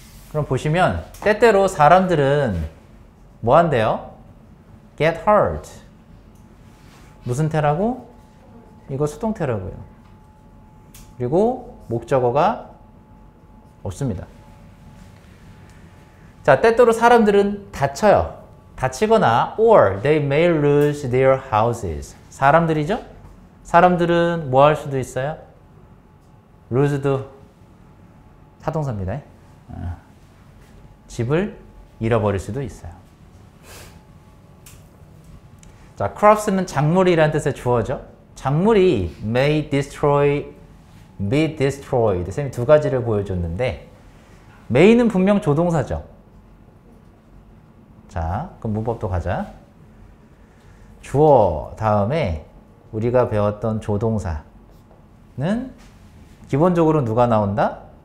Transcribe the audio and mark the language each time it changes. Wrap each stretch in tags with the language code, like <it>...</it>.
<ko>그럼 보시면 때때로 사람들은 뭐 한대요? get hurt. 무슨 태라고? 이거 수동태라고요. 그리고 목적어가 없습니다. 자, 때때로 사람들은 다쳐요. 다치거나</ko> <en>or they may lose their houses.</en> <ko>사람들이죠? 사람들은 뭐 할 수도 있어요? lose도 타동사입니다. 집을 잃어버릴 수도 있어요. 자, crops는 작물이라는 뜻의 주어죠.</ko> <en>작물이 may destroy, be destroyed.</en> <ko>쌤이 두 가지를 보여줬는데 may는 분명 조동사죠. 자, 그럼 문법도 가자. 주어 다음에 우리가 배웠던 조동사는 기본적으로 누가 나온다?</ko>